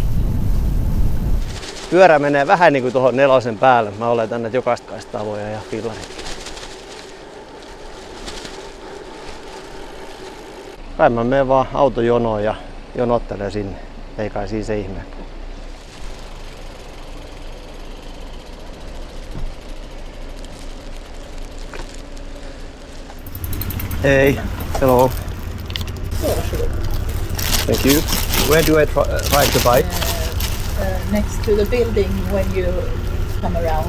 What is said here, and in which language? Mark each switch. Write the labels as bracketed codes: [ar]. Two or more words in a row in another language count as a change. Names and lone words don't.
[fi] Pyörä menee vähän niin kuin tuohon 4 päälle. Mä oletan, että jokaista kaistavoja ja fillarit. Kai mä menen vaan autojonoon ja jonottelen sinne. Ei kai siinä se ihme. [en] Hey, hello. Thank you. Where do I ride the bike? Next to the building when you come around.